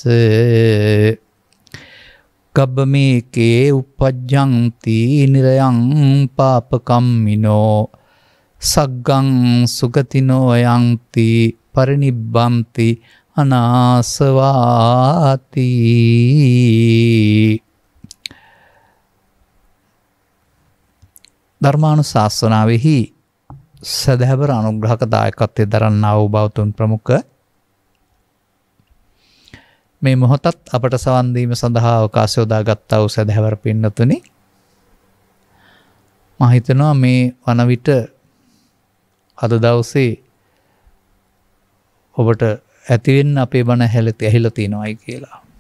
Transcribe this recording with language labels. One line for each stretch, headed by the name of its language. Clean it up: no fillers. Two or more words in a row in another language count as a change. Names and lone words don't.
Pali: ගබ්බමේකේ උපජ්ජන්ති නිරයං පාපකම්මිනෝ සග්ගං සුගතිනෝ යන්ති පරිනිබ්බන්ති අනාසවාති.
Sinhala: ධර්මානුශාසනාවෙහි සදහැවර අනුග්‍රහක දායකත්වයේ දරන්නා වූ බෞතුන් ප්‍රමුඛ මේ මොහොතත් අපට සවන් දීම සඳහා අවකාශය යොදාගත්තා වූ සදහැවර පින්නතුනි, මම හිතනවා මේ වන විට අද දවසේ ඔබට ඇතිවෙන්න අපේ බණ ඇහිලා තියෙනවායි කියලා.